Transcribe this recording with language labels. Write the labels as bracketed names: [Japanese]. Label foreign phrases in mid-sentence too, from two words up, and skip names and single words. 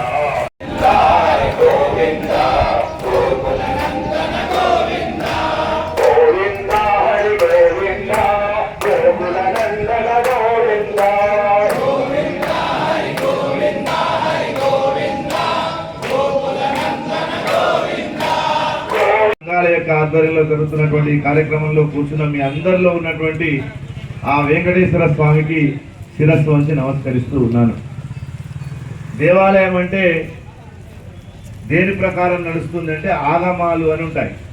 [Hindi] हरि गोविंदा गोकुल नंदन गोविंदा गोविंदा हरि गोविंदा गोकुल नंदन गोविंदा गोविंदा हरि गोविंदा हरि गोविंदा गोकुल नंदन गोविंदा [Telugu] సంఘాల యొక్క ఆధ్వర్యంలో జరుగుతున్నటువంటి ఈ కార్యక్రమంలో కూర్చున్న మీ అందరిలో ఉన్నటువంటి ఆ వెంకటేశ్వర స్వామికి శిరస్సు వంచి నమస్కరిస్తూ ఉన్నాను. దేవాలయం అంటే దేని ప్రకారం నడుస్తుంది అంటే ఆగమాలు అని ఉంటాయి.